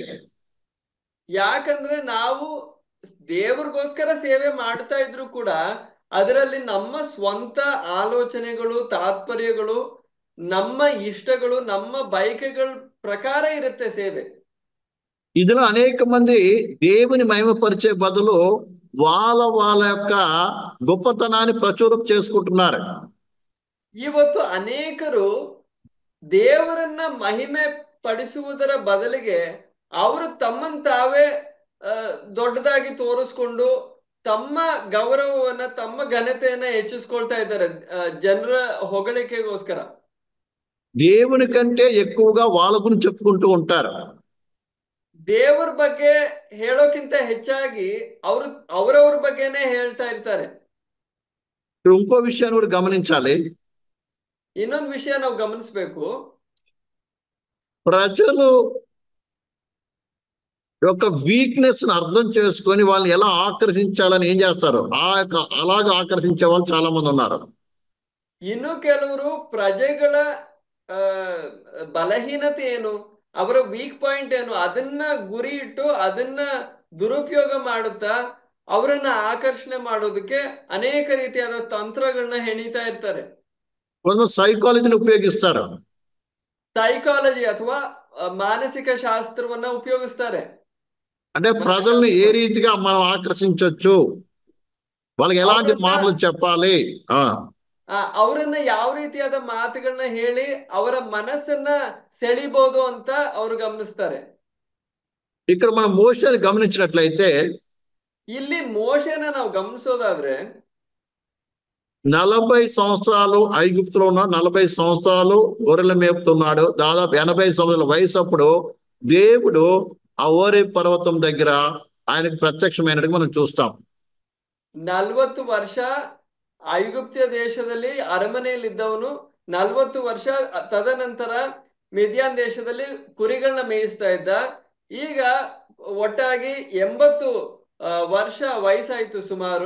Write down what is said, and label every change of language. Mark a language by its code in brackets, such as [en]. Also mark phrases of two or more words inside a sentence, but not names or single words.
[kn] ಯಾಕಂದ್ರೆ ನಾವು ದೇವ್ರಿಗೋಸ್ಕರ ಸೇವೆ ಮಾಡ್ತಾ ಇದ್ರು ಕೂಡ ಅದರಲ್ಲಿ ನಮ್ಮ ಸ್ವಂತ ಆಲೋಚನೆಗಳು, ತಾತ್ಪರ್ಯಗಳು, ನಮ್ಮ ಇಷ್ಟಗಳು, ನಮ್ಮ ಬಯಕೆಗಳ ಪ್ರಕಾರ ಇರುತ್ತೆ ಸೇವೆ. [te] ఇందులో అనేక మంది దేవుని మహిమపరిచే బదులు వాళ్ళ యొక్క గొప్పతనాన్ని ప్రచురం చేసుకుంటున్నారు. [kn] ಇವತ್ತು ಅನೇಕರು ದೇವರನ್ನ ಮಹಿಮೆ ಪಡಿಸುವುದರ ಬದಲಿಗೆ ಅವರು ತಮ್ಮನ್ನು ತಾವೇ ದೊಡ್ಡದಾಗಿ ತೋರಿಸ್ಕೊಂಡು ತಮ್ಮ ಗೌರವವನ್ನ, ತಮ್ಮ ಘನತೆಯನ್ನ ಹೆಚ್ಚಿಸ್ಕೊಳ್ತಾ ಇದ್ದಾರೆ ಜನರ ಹೊಗಳಿಕೆಗೋಸ್ಕರ. [te] దేవుని కంటే ఎక్కువగా వాళ్ళ గురించి చెప్పుకుంటూ ఉంటారు. [kn] ದೇವರ ಬಗ್ಗೆ ಹೇಳೋಕ್ಕಿಂತ ಹೆಚ್ಚಾಗಿ ಅವರವ್ರ ಬಗ್ಗೆನೇ ಹೇಳ್ತಾ ಇರ್ತಾರೆ. [te] ఇంకో విషయాన్ని కూడా గమనించాలి. [kn] ಇನ್ನೊಂದು ವಿಷಯ ನಾವು ಗಮನಿಸಬೇಕು. [te] ప్రజలు యొక్క వీక్నెస్ ను అర్థం చేసుకొని వాళ్ళని ఎలా ఆకర్షించాలని ఏం చేస్తారు, అలాగా ఆకర్షించే వాళ్ళు చాలా మంది ఉన్నారు. [kn] ಇನ್ನು ಕೆಲವರು ಪ್ರಜೆಗಳ ಬಲಹೀನತೆ ಏನು, ಅವರ [en] weak point [kn] ಏನು, ಅದನ್ನ ಗುರಿ ಇಟ್ಟು ಅದನ್ನ ದುರುಪಯೋಗ ಮಾಡುತ್ತಾ ಅವರನ್ನ ಆಕರ್ಷಣೆ ಮಾಡೋದಕ್ಕೆ ಅನೇಕ ರೀತಿಯಾದ ತಂತ್ರಗಳನ್ನ ಹೆಣಿತಾ ಇರ್ತಾರೆ. [te] కొంచెం సైకాలజీని ఉపయోగిస్తారు. [kn] ಸೈಕಾಲಜಿ ಅಥವಾ ಮಾನಸಿಕ ಶಾಸ್ತ್ರವನ್ನ ಉಪಯೋಗಿಸ್ತಾರೆ. [te] అంటే ప్రజల్ని ఏ రీతిగా మనం ఆకర్షించవచ్చు, వాళ్ళకి ఎలాంటి [kn] ಅವರನ್ನ [te] మాటలు చెప్పాలి. [kn] ಅವರನ್ನ ಯಾವ ರೀತಿಯಾದ ಮಾತುಗಳನ್ನ ಹೇಳಿ ಅವರ ಮನಸ್ಸನ್ನ ಸೆಳಿಬಹುದು ಅಂತ ಅವರು ಗಮನಿಸ್ತಾರೆ. [te] ఇక్కడ మనం మోషేని గమనించినట్లయితే [kn] ಇಲ್ಲಿ ಮೋಶೆನ ನಾವು ಗಮನಿಸೋದಾದ್ರೆ [te] 40 సంవత్సరాలు ఐగుప్తులో ఉన్న 40 సంవత్సరాలు గొర్రెలు మేపుతున్నాడు. దాదాపు 80 సంవత్సరాల వయసు అప్పుడు దేవుడు ఆ ఓరే పర్వతం దగ్గర ఆయనకు ప్రత్యక్షమైనట్టు మనం చూస్తాం. [kn] 40 ವರ್ಷ ಐಗುಪ್ತ ದೇಶದಲ್ಲಿ ಅರಮನೆಯಲ್ಲಿದ್ದವನು 40 ವರ್ಷ ತದನಂತರ ಮಿದ್ಯಾನ್ ದೇಶದಲ್ಲಿ ಕುರಿಗಳನ್ನ ಮೇಯಿಸ್ತಾ ಇದ್ದ. ಈಗ ಒಟ್ಟಾಗಿ 80 ವರ್ಷ ವಯಸ್ಸಾಯ್ತು ಸುಮಾರು.